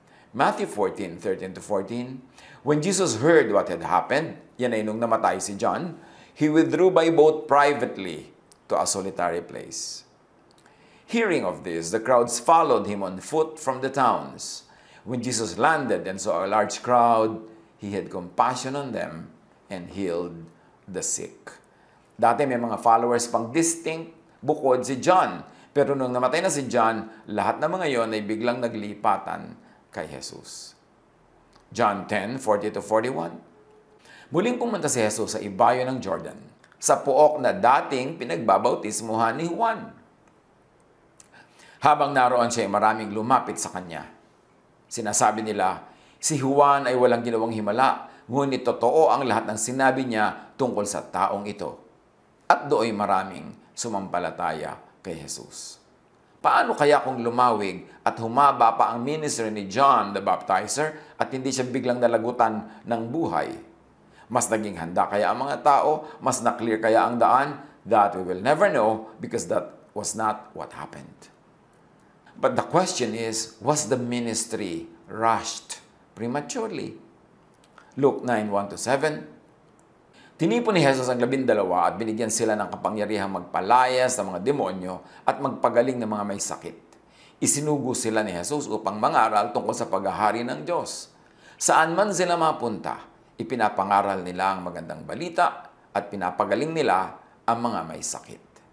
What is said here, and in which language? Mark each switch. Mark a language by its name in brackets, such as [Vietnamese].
[English] Matthew 14:13-14, when Jesus heard what had happened, [Filipino] yan ay nung namatay si John, [English] he withdrew by boat privately to a solitary place. Hearing of this, the crowds followed him on foot from the towns. When Jesus landed and saw a large crowd, he had compassion on them and healed the sick. [Filipino] Dati may mga followers pang distinct bukod si John. Pero nung namatay na si John, lahat ng mga yon ay biglang naglipatan kay Jesus. John 10:40-41. Muling pumunta si Jesus sa ibayo ng Jordan, sa puok na dating pinagbabautismuhan ni Juan. Habang naroon siya, maraming lumapit sa kanya. Sinasabi nila, si Juan ay walang ginawang himala, ngunit totoo ang lahat ng sinabi niya tungkol sa taong ito. At do'y maraming sumampalataya kay Jesus. Paano kaya kung lumawig at humaba pa ang ministry ni John the Baptizer at hindi siya biglang nalagutan ng buhay? Mas naging handa kaya ang mga tao? Mas na-clear kaya ang daan? [English] That we will never know because that was not what happened. But the question is, was the ministry rushed prematurely? Luke 9:1-7. [Filipino] Tinipon ni Jesus ang 12 at binigyan sila ng kapangyarihang magpalayas ng mga demonyo at magpagaling ng mga may sakit. Isinugo sila ni Jesus upang mangaral tungkol sa paghahari ng Diyos. Saan man sila mapunta, ipinapangaral nila ang magandang balita at pinapagaling nila ang mga may sakit.